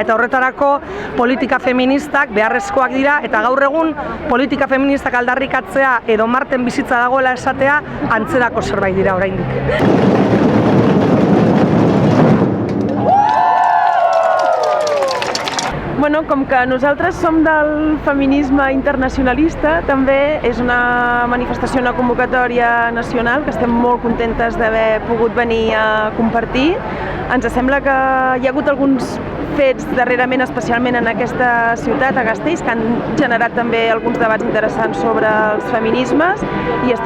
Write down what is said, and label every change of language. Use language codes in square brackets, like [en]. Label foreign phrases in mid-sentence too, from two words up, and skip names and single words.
[eu] Eta horretarako politika feministak beharrezkoak dira, eta gaur egun politika feministak aldarrikatzea edo Marten bizitza dagoela esatea antzerako zerbait dira oraindik. [ca] Bueno, com que nosaltres som del feminisme internacionalista, també és una manifestació, una convocatòria nacional que estem molt contentes d'haver pogut venir a compartir. Ens sembla que hi ha hagut alguns fets darrerament, especialment en aquesta ciutat, a Gasteiz, que han generat també alguns debats interessants sobre els feminismes, i estem